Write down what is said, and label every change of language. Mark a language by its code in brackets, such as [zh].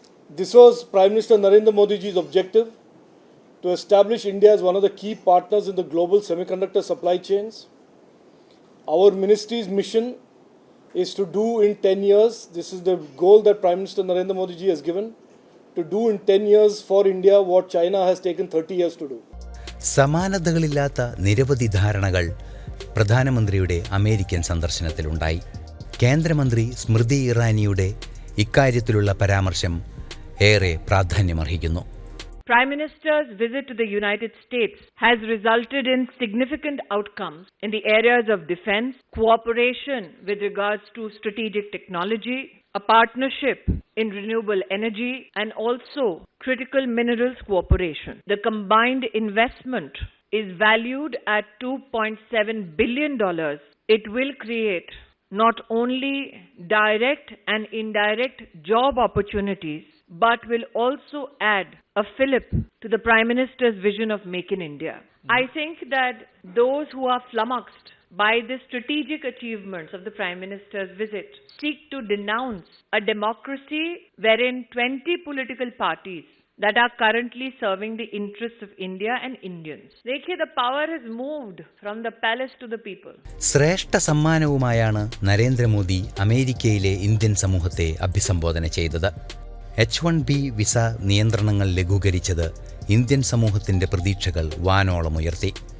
[en] This was Prime Minister Narendra Modi ji's objective, to establish India as one of the key partners in the global semiconductor supply chains. Our ministry's mission is to do in 10 years, this is the goal that Prime Minister Narendra Modi ji has given, to do in 10 years for India what China has taken 30 years to do. [ml] സമാനതകളില്ലാത്ത നിരവധി ധാരണകൾ പ്രധാനമന്ത്രിയുടെ American സന്ദർശനത്തിലുണ്ടായി. കേന്ദ്രമന്ത്രി സ്മൃതി ഇറാനിയുടെ ഇക്കാര്യത്തിലുള്ള പരാമർശം ഏറെ പ്രാധാന്യമർഹിക്കുന്നു. [en] Prime Minister's visit to the United States has resulted in significant outcomes in the areas of defense, cooperation with regards to strategic technology, a partnership in renewable energy, and also critical minerals cooperation. The combined investment is valued at $2.7 billion. It will create not only direct and indirect job opportunities, but will also add a fillip to the Prime Minister's vision of Make in India. I think that those who are flummoxed by the strategic achievements of the Prime Minister's visit seek to denounce a democracy wherein 20 political parties that are currently serving the interests of India and Indians. [hi] Dekhiye, [en] the power has moved from the palace to the people. [ml] ശ്രേഷ്ഠ സമ്മാനവുമായാണ് നരേന്ദ്രമോദി അമേരിക്കയിലെ Indian സമൂഹത്തെ അഭിസംബോധന ചെയ്തത്. H-1B visa നിയന്ത്രണങ്ങൾ ലഘൂകരിച്ചത് Indian സമൂഹത്തിൻ്റെ പ്രതീക്ഷകൾ വാനോളമുയർത്തി.